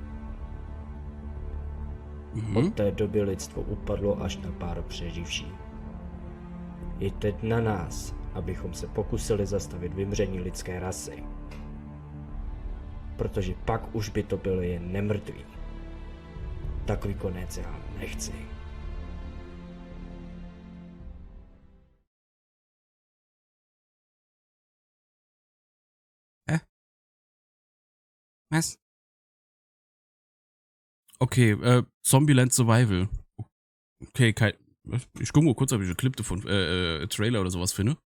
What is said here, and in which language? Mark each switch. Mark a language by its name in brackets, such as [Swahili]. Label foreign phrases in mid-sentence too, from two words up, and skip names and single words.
[Czech] Od té doby lidstvo upadlo až na pár přeživších. Je teď na nás, abychom se pokusili zastavit vymření lidské rasy. Protože pak už by to byli jen nemrtví. Takový konec já nechci. [German] Was? Okay, Zombieland Survival. Okay, ich gucke mal kurz, ob ich einen Clip davon, Trailer oder sowas finde.